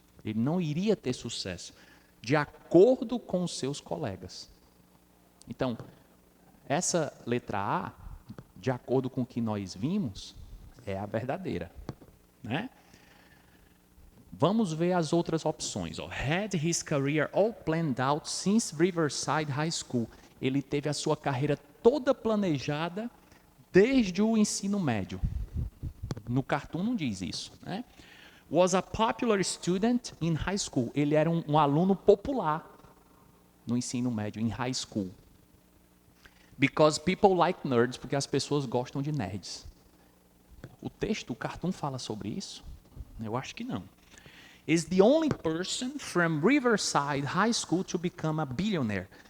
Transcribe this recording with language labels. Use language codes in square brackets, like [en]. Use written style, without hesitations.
[pt] Ele não iria ter sucesso, de acordo com os seus colegas. Então, essa letra A, de acordo com o que nós vimos, é a verdadeira, né? Vamos ver as outras opções. Ó. [en] Had his career all planned out since Riverside High School. [pt] Ele teve a sua carreira toda planejada desde o ensino médio. No cartoon não diz isso, né? [en] Was a popular student in high school. [pt] Ele era um aluno popular no ensino médio, em high school. [en] Because people like nerds, [pt] porque as pessoas gostam de nerds. O texto, o cartoon fala sobre isso? Eu acho que não. [en] Is the only person from Riverside High School to become a billionaire.